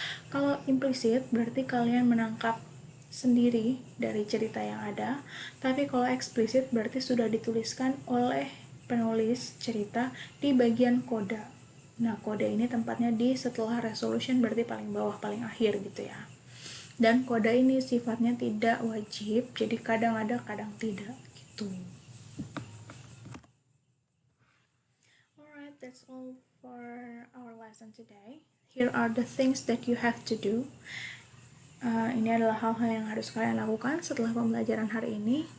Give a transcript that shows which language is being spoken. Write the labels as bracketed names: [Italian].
[Indonesian] Kalau implisit berarti kalian menangkap sendiri dari cerita yang ada, tapi kalau eksplisit berarti sudah dituliskan oleh penulis cerita di bagian koda. Nah, kode ini tempatnya di setelah resolution, berarti paling bawah, paling akhir, gitu ya. Dan kode ini sifatnya tidak wajib, jadi kadang ada, kadang tidak, gitu. [English] Alright, that's all for our lesson today. Here are the things that you have to do. [Indonesian] Ini adalah hal-hal yang harus kalian lakukan setelah pembelajaran hari ini.